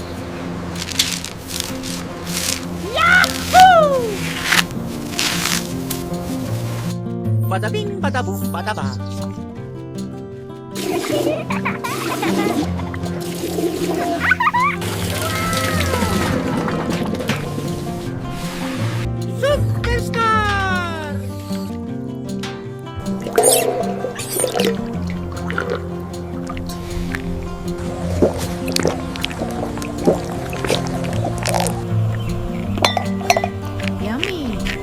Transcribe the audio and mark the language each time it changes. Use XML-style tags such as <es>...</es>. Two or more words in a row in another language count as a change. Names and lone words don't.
<en>Yahoo! Bada bing, bada boom, bada ba. Superstar! Yummy!</en>